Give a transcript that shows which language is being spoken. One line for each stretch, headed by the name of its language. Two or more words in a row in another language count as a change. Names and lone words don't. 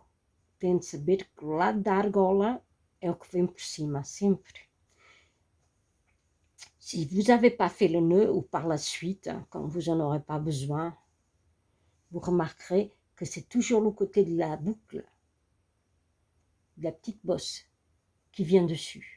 Portuguese: tem de saber que o lado da argola é o que vem por cima, sempre.
French: Si vous n'avez pas fait le nœud, ou par la suite, quand vous n'en aurez pas besoin, vous remarquerez que c'est toujours le côté de la boucle, de la petite bosse, qui vient dessus.